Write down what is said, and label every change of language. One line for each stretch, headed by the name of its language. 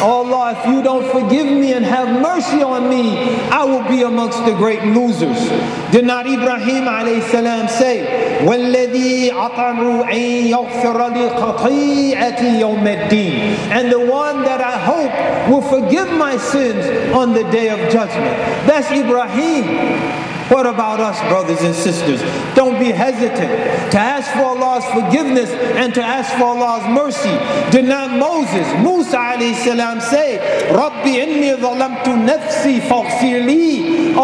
English: Oh Allah, if you don't forgive me and have mercy on me, I will be amongst the great losers. Did not Ibrahim alayhi salam say,
Arabic: وَالَّذِي أَطَمْرُ أَن يَغْفِرَ لِي خَطِيئَتِي يَوْمَ الدِّينِ.
English: And the one that I hope will forgive my sins on the day of judgment. That's Ibrahim. What about us, brothers and sisters? Don't be hesitant to ask for Allah's forgiveness and to ask for Allah's mercy. Did not Musa alayhi salam say,
Arabic: Rabbi inni zalamtu nafsi faghfir li.